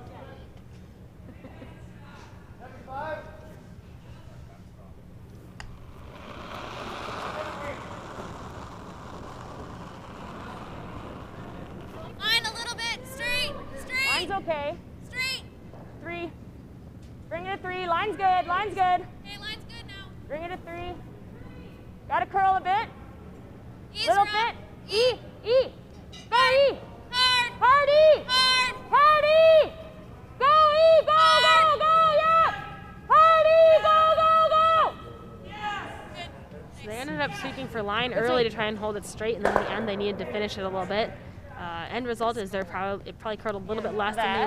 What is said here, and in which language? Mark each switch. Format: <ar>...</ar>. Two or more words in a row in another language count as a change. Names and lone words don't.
<en>Line a little bit. Straight. Line's okay. Straight. 3. Bring it to 3. Line's good. Okay, line's good now. Bring it to 3. Gotta curl a bit. Ease Little her up. bit. E. Go E. Hard. Hard E. Hard. Hard E. Go E. Go. Yeah. Hard E. Go. Good. So they ended up sweeping for line early to try and hold it straight, and then in the end they needed to finish it a little bit. End result is it probably curled a little bit less than they</en>